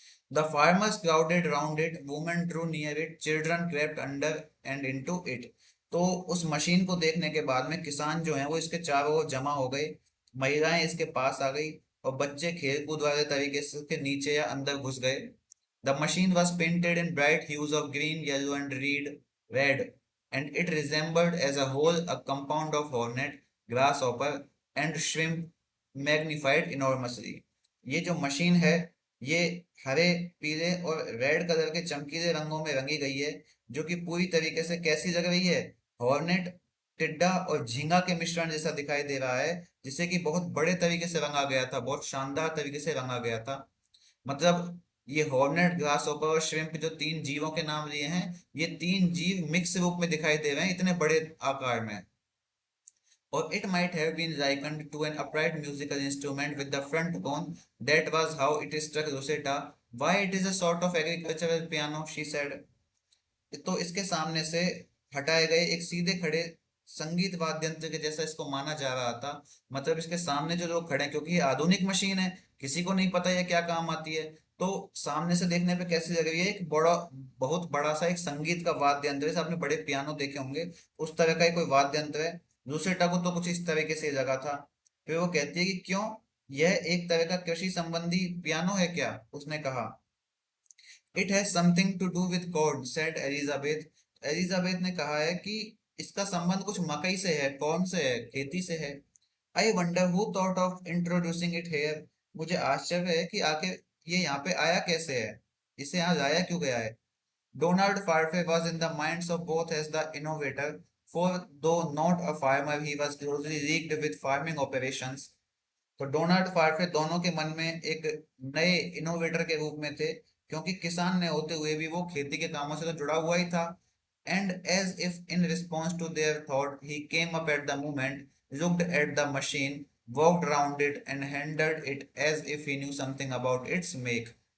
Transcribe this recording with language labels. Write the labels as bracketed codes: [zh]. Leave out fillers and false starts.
[en] The farmers crowded round it, women drew near it, children crept under and into it. [hi] तो उस machine को देखने के बाद में किसान जो हैं वो इसके चारों ओर जमा हो गए, महिलाएं इसके पास आ गई, और बच्चे खेल कूद वाले तरीके से इसके नीचे या अंदर घुस गए। [en] The machine was painted in bright hues of green, yellow, and red, and it resembled as a whole a compound of hornet, grasshopper, and shrimp magnified enormously. [hi] ये जो मशीन है, ये हरे, पीले और रेड कलर के चमकीले रंगों में रंगी गई है, जो कि पूरी तरीके से कैसी लग रही है, हॉर्नेट, टिड्डा और झींगा के मिश्रण जैसा दिखाई दे रहा है, जिसे कि बहुत बड़े तरीके से रंगा गया था, बहुत शानदार तरीके से रंगा गया था। मतलब ये हॉर्नेट, ग्रास ओपर और श्रिम्प जो तीन जीवों के नाम लिए हैं, ये तीन जीव मिक्स रूप में दिखाई दे रहे हैं इतने बड़े आकार में। और [en] it might have been likened to an upright musical instrument with the front bone. That was how it struck Rosetta. Why it is a sort of agricultural piano, she said. [hi] तो इसके सामने से हटाए गए एक सीधे खड़े संगीत वाद्य यंत्र के जैसा इसको माना जा रहा था। मतलब इसके सामने जो लोग खड़े हैं, क्योंकि ये आधुनिक मशीन है, किसी को नहीं पता ये क्या काम आती है, तो सामने से देखने पे कैसी लग रही है, एक बड़ा, बहुत बड़ा सा एक संगीत का वाद्य यंत्र, जैसे आपने बड़े पियानो देखे होंगे उस तरह का ही कोई वाद्य यंत्र है। दूसरे टाकू तो कुछ इस तरीके से लगा था। फिर वो कहती है कि क्यों, यह एक तरह का कृषि संबंधी पियानो है क्या? उसने कहा, [en] It has something to do with corn, said Elizabeth. [hi] Elizabeth ने कहा है कि इसका संबंध कुछ मकई से है, कॉर्न से है, खेती से है। [en] I wonder who thought of introducing it here. [hi] मुझे आश्चर्य है कि आखिर ये यहाँ पे आया कैसे है, इसे यहाँ लाया क्यों गया है। [en] Donald Farfrae was in the minds of both as the innovator, for though not a farmer, he was closely linked with farming operations. [hi] तो डोनाल्ड फार्फे दोनों के मन में एक नए इनोवेटर के रूप में थे, क्योंकि किसान ने होते हुए भी वो खेती के कामों से तो जुड़ा हुआ ही था। [en] And as if in response to their thought he came up at the moment, looked at the machine, walked around it and handled it as if he knew something about its make.